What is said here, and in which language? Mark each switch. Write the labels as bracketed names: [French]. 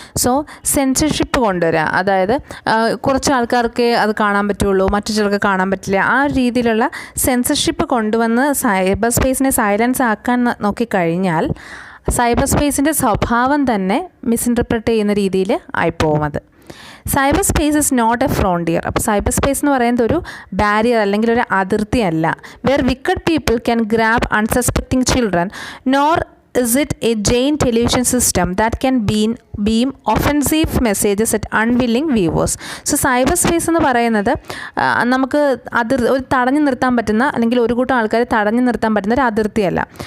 [Malayalam] So censorship കൊണ്ടുവരിക, അതായത് കുറച്ച് ആൾക്കാർക്ക് അത് കാണാൻ പറ്റുള്ളൂ, മറ്റു ചിലർക്ക് കാണാൻ പറ്റില്ല, ആ രീതിയിലുള്ള സെൻസർഷിപ്പ് കൊണ്ടുവന്ന് സൈബർ സ്പേസിനെ സൈലൻസ് ആക്കാൻ നോക്കിക്കഴിഞ്ഞാൽ സൈബർ സ്പേസിൻ്റെ സ്വഭാവം തന്നെ മിസ്ഇൻറ്റർപ്രറ്റ് ചെയ്യുന്ന രീതിയിൽ ആയിപ്പോവും അത്. [English] Cyberspace is not a frontier. [Malayalam] അപ്പോൾ സൈബർ സ്പേസ് എന്ന് പറയുന്നത് ഒരു ബാരിയർ അല്ലെങ്കിൽ ഒരു അതിർത്തിയല്ല. [English] where wicked people can grab unsuspecting [Malayalam] children, nor [English] is it a giant television system that can beam offensive messages at unwilling viewers. [Malayalam] So cyber space എന്ന് പറയുന്നത് നമുക്ക് ഒരു തടഞ്ഞു നിർത്താൻ പറ്റുന്ന അല്ലെങ്കിൽ ഒരു കൂട്ടം ആൾക്കാരെ തടഞ്ഞു നിർത്താൻ പറ്റുന്ന ഒരു അതിർത്തിയല്ല.